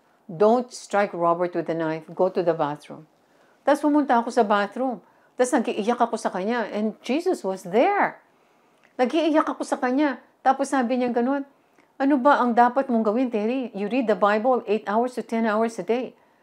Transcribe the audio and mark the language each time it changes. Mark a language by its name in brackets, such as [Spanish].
[English] Don't strike Robert with the knife. Go to the bathroom. [Filipino] Tapos pumunta ako sa bathroom. Tapos nag-iiyak ako sa kanya. [English] And Jesus was there. [Filipino] Nag-iiyak ako sa kanya. Tapos sabi niya gano'n, ano ba ang dapat mong gawin, Terry? [English] You read the Bible 8 hours to 10 hours a day.